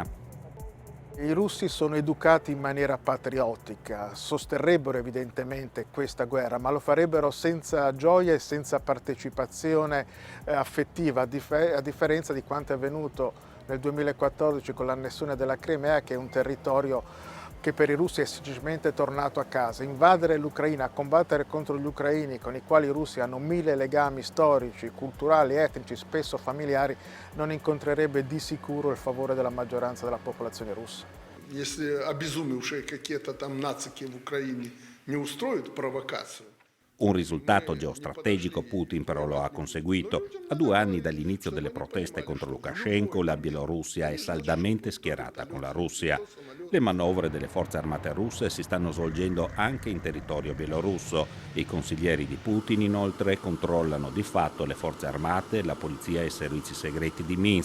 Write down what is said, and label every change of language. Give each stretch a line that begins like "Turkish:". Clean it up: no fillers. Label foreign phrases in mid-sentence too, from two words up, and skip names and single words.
Italian: I russi sono educati in maniera patriottica, sosterrebbero evidentemente questa guerra, ma lo farebbero senza gioia e senza partecipazione affettiva, a differenza di quanto è avvenuto nel 2014 con l'annessione della Crimea, che è un territorio che per i russi è semplicemente tornato a casa. Invadere l'Ucraina, combattere contro gli ucraini con i quali i russi hanno 1000 legami storici, culturali, etnici, spesso familiari, non incontrerebbe di sicuro il favore della maggioranza della popolazione russa.
Russian: Если обезумевшие какие-то там нацики в Украине не устроят провокацию.
Italian: Un risultato geostrategico Putin però lo ha conseguito. A 2 anni dall'inizio delle proteste contro Lukashenko, la Bielorussia è saldamente schierata con la Russia. Le manovre delle forze armate russe si stanno svolgendo anche in territorio bielorusso. I consiglieri di Putin, inoltre, controllano di fatto le forze armate, la polizia e i servizi segreti di Minsk.